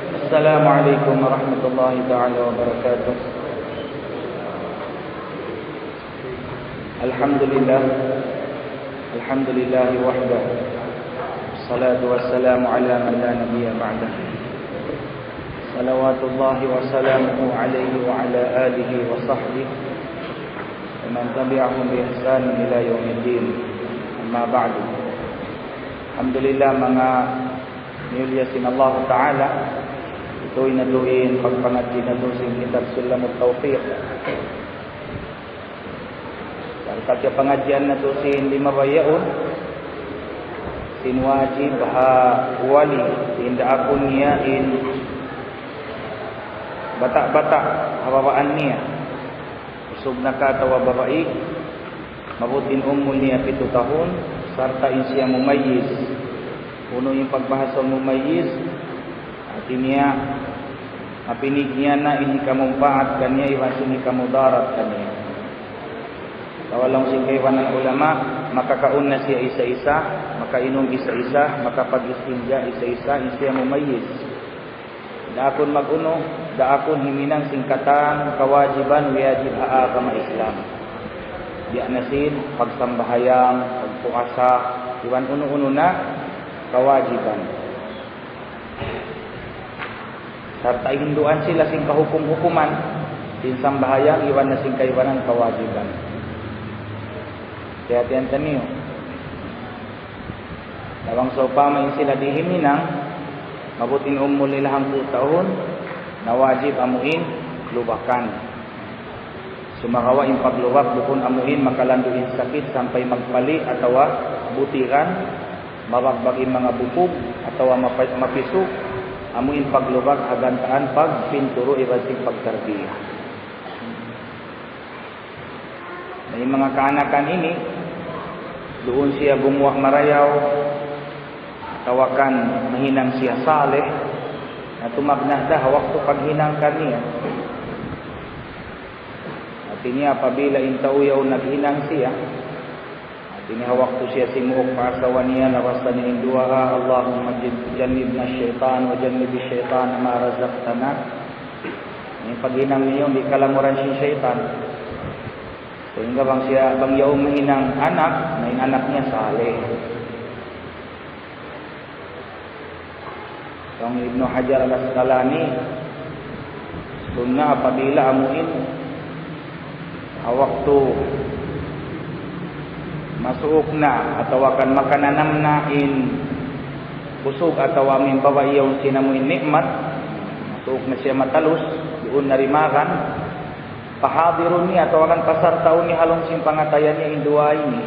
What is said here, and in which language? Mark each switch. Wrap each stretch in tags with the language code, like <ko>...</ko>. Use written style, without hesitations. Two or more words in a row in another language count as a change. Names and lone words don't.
<ar>السلام عليكم ورحمة الله تعالى وبركاته. الحمد لله وحده. الصلاة والسلام على من لا نبي بعده. صلوات الله وسلامه عليه وعلى آله وصحبه ومن تبعهم بإحسان إلى يوم الدين. أما بعد.</ar> <tsg>Alhamdulillah mga niyulyasin Allah Ta'ala. Ito'y naduhin pagpangadji na doon kitab Sulamut Tawfiq. Pagkatya pengajian na doon sin lima bayaun. Sin wajib ha wali. Tinda akun niya in batak-batak habawaan niya. Usog na katawa babae. Mabutin umul niya 7 tahun. Sarta in siya mumayyiz. Uno yung pagbahasang mumayyiz. At niya mapinig niya na ini kamumpaat kanya iwan sini kamudarat kanya. Kawalang singkaiwan ng ulama, makakaun na siya isa-isa, makainom isa-isa, makapag-istinja isa-isa, siya mumayyiz. Daakon mag-uno, daakon himinang singkatan, kawajiban, wajib haakama Islam. Diya nasin, pagsambahayang, pagpuasa, iwan uno-uno na, kawajiban. Sarta hinduan sila sing kahukum-hukuman, sin sambahayang, iwan na sing kaiwanan, kawajiban. Hati-hatian taniyo. Lawang sopama sila dihiminang, mabutin umul nila 10 tahun, na wajib amuin, lubakan. Sumakawa yung paglubak, bukun amuin, makalanduin sakit, sampai magpali, atau butiran, mabagbagin mga bukog, atau mapisok, amuin paglubak, hagantaan, pagpinturo, ibasing pagtarbiyah. Na yung mga kaanakan ini, doon siya gumuwak marayaw, tawakan mahinang siya saleh, na tumagnahda hawak to paghinang kaniya. At niya pabila intauyaw naghinang siya, at hawak to siya simuok paasawa niya, nawasta niya induha,</tsg> <ar>اللهم جنبنا الشيطان وجنب الشيطان ما رزقتنا.</ar> <tsg>Yung paghinang niyo, di kalamuran siya syaitan. Sehingga bang yaong mahinang anak, na yung anak niya saleh. Ang Ibnu Hajar al-Asqalani, sunnah apabila amuin hawak to masuok na atau akan makananam na in busog atau amin bawa iyaw sinamuin nikmat, masuok na siya matalus, doon narimakan, pahadirun niya atau akan pasar taon ni halong simpangatayan niya induwa ini.</tsg>